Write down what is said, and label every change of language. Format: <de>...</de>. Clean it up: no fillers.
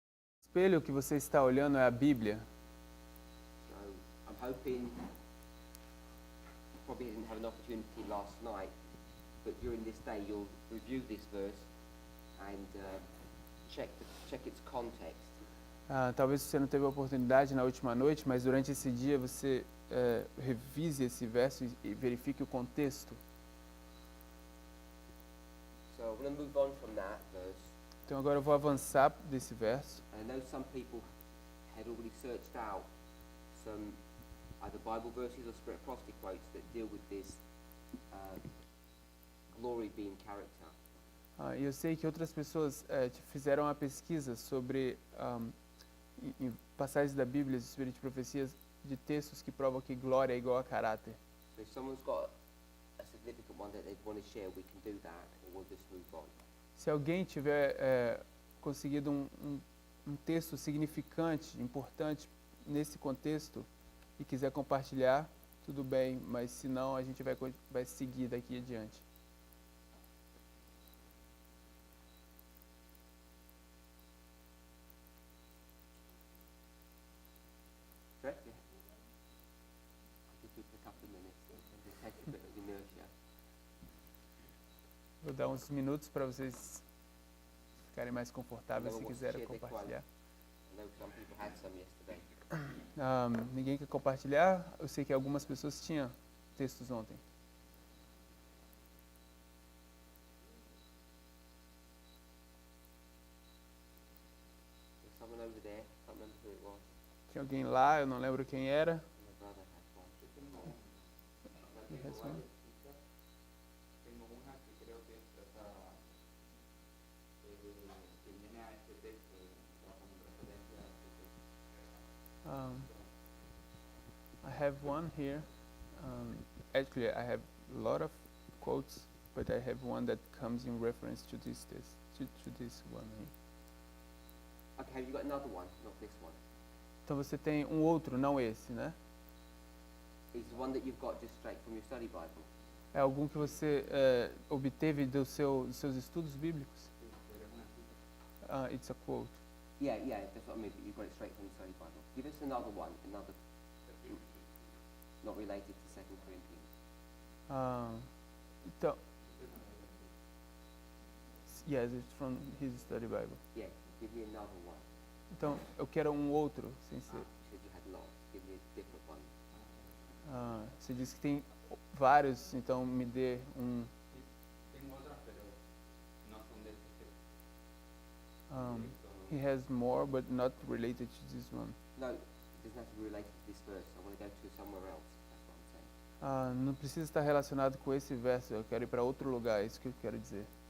<pt>O espelho que você está olhando é a Bíblia.</pt> <en>So I'm hoping, you probably didn't have an opportunity last night, but during this day you'll review this verse and check its context.</en> <pt>Talvez você não teve a oportunidade na última noite, mas durante esse dia você revise esse verso e verifique o contexto.</pt> <en>So I'm going to move on from that verse.</en> <pt>Então agora eu vou avançar desse verso.</pt> <en>I know some people had already searched out some either Bible verses or Spirit prophecy quotes that deal with this glory being character.</en> <pt>E eu sei que outras pessoas fizeram uma pesquisa sobre em passagens da Bíblia, Espírito de profecias, de textos que provam que glória é igual a caráter.</pt> <en>So if someone's got a significant one that they want to share, we can do that, or we'll just move on.</en> <pt>Se alguém tiver conseguido um texto significante, importante nesse contexto e quiser compartilhar, tudo bem, mas se não, a gente vai seguir daqui adiante.</pt> <en>Sure? Yeah. I'll give people a couple of minutes and just take a bit of inertia.</en> <pt>Vou dar uns minutos para vocês ficarem mais confortáveis se quiserem compartilhar.</pt> <en>I know some people had some yesterday.</en> <pt>Ninguém quer compartilhar? Eu sei que algumas pessoas tinham textos ontem.</pt> <en>There's someone over there, can't remember who it was.</en> <pt>Tinha alguém lá, eu não lembro quem era.</pt> <en>My brother had one. He has one.</en> <es>Tengo una que creo que es esa, que viene a este texto, como referencia a este texto.</es> <en>I have one here. Actually, I have a lot of quotes, but I have one that comes in reference to this text, to this one here. Okay, have you got another one? Not this one.</en> <pt>Então você tem um outro, não esse, né?</pt> <en>Is the one that you've got just straight from your study Bible?</en> <pt>É algum que você obteve dos seus estudos bíblicos?</pt> <en>It's a quote. Yeah, that's what I mean, but you've got it straight from your study Bible. Give us another one, not related to 2 Corinthians. Então, yes, it's from his study Bible. Yeah, give me another one.</en> <pt>Então, eu quero um outro, sem ser.</pt> <en>You said you had lots. Give me a different one.</en> <pt>Você disse que tem vários, então me dê um.</pt> <es>Tengo otras, pero no son de este Um, texto.</es> <en>he has more, but not related to this one. No, it doesn't have to be related to this verse. I want to go to somewhere else. That's what I'm saying.</en> <pt>Não precisa estar relacionado com esse verso, eu quero ir para outro lugar, é isso que eu quero dizer.</pt>